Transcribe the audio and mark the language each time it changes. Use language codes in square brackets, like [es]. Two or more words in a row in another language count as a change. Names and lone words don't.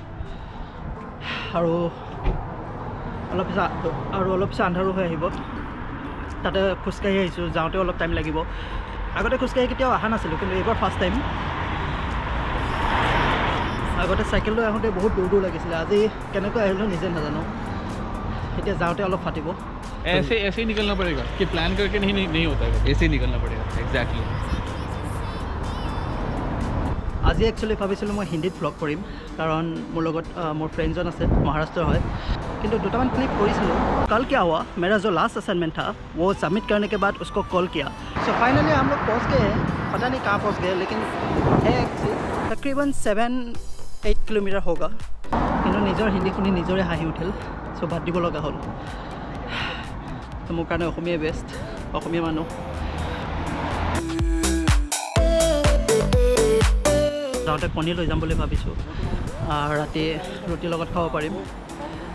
[as] আৰু অলপ পিছত আন্ধাৰো হৈ আহিব। তাতে খোজকাঢ়ি আহিছোঁ, যাওঁতে অলপ টাইম লাগিব। আগতে খোজকাঢ়ি কেতিয়াও অহা নাছিলোঁ, কিন্তু এইবাৰ [en] first time. [as] আগতে চাইকেল লৈ আহোঁতে বহুত দূৰ লাগিছিলে, আজি কেনেকৈ আহিলোঁ নিজে নাজানো। এতিয়া যাওঁতে অলপ ফাটিব। [hi] ऐसे ही निकलना पड़ेगा कि प्लान करके नहीं होता है, ऐसे ही निकलना पड़ेगा. Exactly. [as] আজি একচুৱেলি ভাবিছিলোঁ মই হিন্দীত ভ্লগ কৰিম, কাৰণ মোৰ লগত মোৰ ফ্ৰেণ্ডজন আছে, মহাৰাষ্ট্ৰৰ হয়। কিন্তু দুটামান क्लिप কৰিছিলোঁ। [hi] कल क्या हुआ, मेरा जो [en] last assignment [hi] था वो सबमिट करने के बाद उसको कॉल किया। [en] so finally [hi] हम लोग पहुँच गए हैं, पता नहीं कहाँ पहुँच गए, लेकिन है तकरीबन 7-8 किलोमीटर होगा। [as] কিন্তু নিজৰ হিন্দী শুনি নিজৰে হাঁহি উঠিল। চ' বাদ দিব লগা হ'ল। তো মোৰ কাৰণে অসমীয়াই বেষ্ট, অসমীয়া মানুহ। যাওঁতে কণী লৈ যাম বুলি ভাবিছোঁ, ৰাতি ৰুটিৰ লগত খাব পাৰিম।